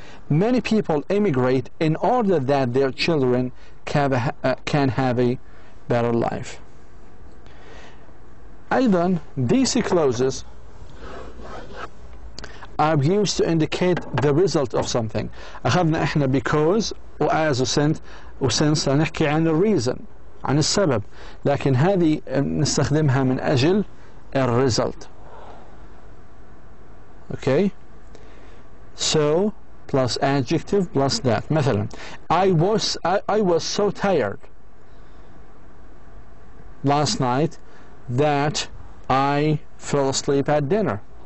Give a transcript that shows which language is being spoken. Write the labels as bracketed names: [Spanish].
[English] Many people emigrate in order that their children can have a better life. [Arabic] أيضا [English] these clauses are used to indicate the result of something. [Arabic] أخذنا إحنا because و as و since نحكي عن reason، عن السبب، لكن هذه نستخدمها من أجل result. [English] Okay, so plus adjective plus that. [Arabic] مثلا [English] I was so tired last night that I fell asleep at dinner.